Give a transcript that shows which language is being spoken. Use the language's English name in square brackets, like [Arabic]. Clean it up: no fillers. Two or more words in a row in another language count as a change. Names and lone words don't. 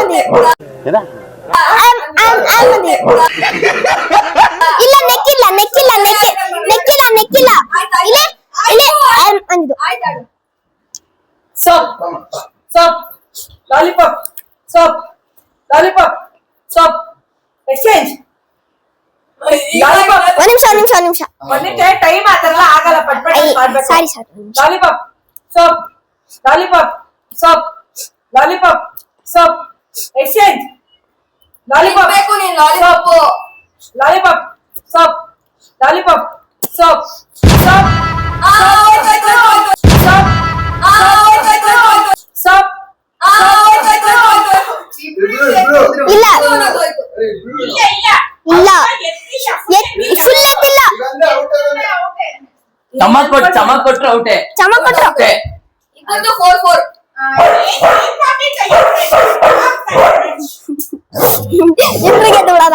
[Kannada] ಇಲ್ಲ ನೆಕ್ಕಿಲ್ಲ ನೆಕ್ಕಿಲ್ಲ ನೆಕ್ಕಿಲ್ಲ ನೆಕ್ಕಿಲ್ಲ ಇಲ್ಲೇ ಇಲ್ಲೇ ಅಂದಿದ್ದು [English] Soap. Soap. Lollipop. Soap. Lollipop. Soap. Exchange. Lollipop. [Kannada] ಒಂದ್ ನಿಮಿಷ ಒಂದ್ ನಿಮಿಷ ಟೈಮ್ ಆತಲ್ಲ ಆಗಲ್ಲ ಪಟ್ ಮಾಡ್ಬೇಕು. ಸಾರಿ [English] Lollipop. Soap. Lollipop. Soap. Lollipop. Soap. Exchange. Lollipop. [Kannada] ಬೇಕು ನೀನ್ ಲಾಲಿಪಾಪ್. [English] Lollipop. Soap. Lollipop. Soap. Soap. Soap. Soap. [Kannada] ಇಲ್ಲ ಇಲ್ಲ ಫುಲ್ ಎತ್ತಿಲ್ಲ ಚಮಕ್ ಕೊಟ್ರು ಔಟೆ. ಚಮಕ್ ಕೊಟ್ರು ಇಬ್ಬರದು 4-4. ಇಬ್ರಿಗೆ ದೂಡದ